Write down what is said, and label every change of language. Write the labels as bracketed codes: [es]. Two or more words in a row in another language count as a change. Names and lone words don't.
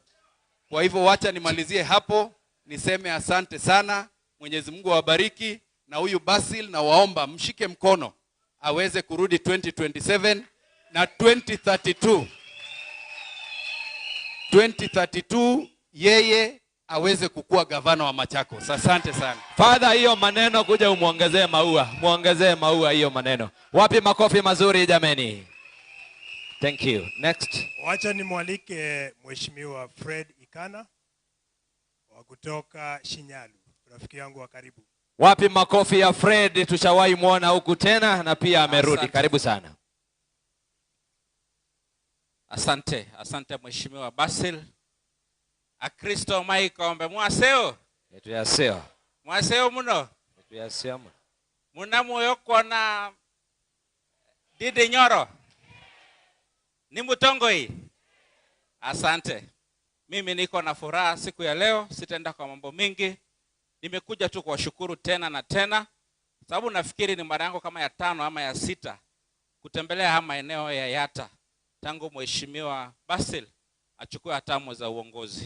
[sw] Kwa hivyo wacha nimalizie hapo, niseme asante sana, Mwenyezi Mungu awabariki, na huyu Basil na waomba mshike mkono aweze kurudi 2027 na 2032 yeye aweze kukua gavana wa Machakos. Asante sana. Father, hiyo maneno kuja umuongezee maua. Muongezee maua hiyo maneno. Wapi makofi mazuri jameni? [en] Thank you. Next. [sw] Wacha nimwalike Mheshimiwa Fred Ikana wa kutoka Shinyalu, rafiki yangu wa karibu. Wapi makofi ya Fred? Tushawahi muona huku tena na pia amerudi. Asante. Karibu sana. Asante Mheshimiwa Basil. [kam] Akristo maikombe mwaseo. Tuyaseo. Mwaseo muno. Tuyaseo. Muna moyo kona Didi Nyoro. Ni Mutongoi. [sw] Asante. Mimi niko na furaha siku ya leo, sitaenda kwa mambo mingi. Nimekuja tu kuwashukuru tena na tena, sababu nafikiri ni mara yangu kama ya 5 ama ya 6 kutembelea haya maeneo ya Yatta tangu Mheshimiwa Basil achukue hatamu za uongozi.